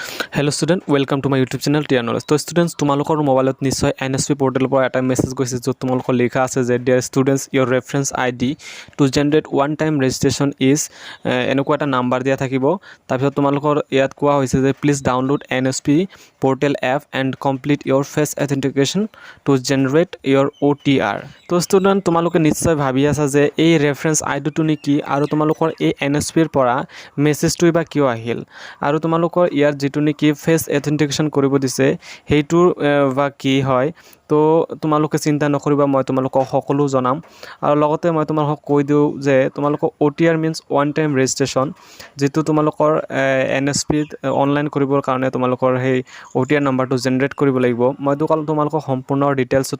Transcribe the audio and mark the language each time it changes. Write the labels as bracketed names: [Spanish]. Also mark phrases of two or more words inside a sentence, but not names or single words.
[English] Hello student, welcome to my YouTube channel TR Knowledge. So students, [Assamese] তোমালোকৰ মোবাইলত নিশ্চয় NSP পোৰ্টেলৰ পৰা এটা মেছেজ গৈছে য'ত তোমালোকৰ লিখা আছে যে [English] dear students your reference ID to generate one time registration is [Assamese] এনেকুৱা এটা নাম্বাৰ দিয়া থাকিব। তাৰপিছত তোমালোকৰ ইয়াত কোৱা হৈছে যে [English] please download NSP portal app and complete your face authentication to generate your OTR. [Assamese] তো student তোমালোকে নিশ্চয় ভাবি আছা যে এই [English] reference ID [Assamese] টো নেকি আৰু তোমালোকৰ এই NSP ৰ পৰা মেছেজটো বা কিয় আহিল আৰু তোমালোকৰ ইয়াৰ যেটো নেকি [English] face authentication [Assamese] কৰিব দিছে হেইটো বা কি হয় তো তোমালোকে চিন্তা নকৰিবা মই তোমালোকক সকলো জনাম আৰু লগতে মই তোমালোকক কৈ দিও যে তোমালোকক [English] OTR means one time registration [Assamese] যেটো তোমালোকৰ NSP অনলাইন কৰিবৰ কাৰণে তোমালোকৰ হেই OTR নাম্বাৰটো জেনাৰেট কৰিব লাগিব মই তোমালোকক সম্পূৰ্ণ ডিটেইলছত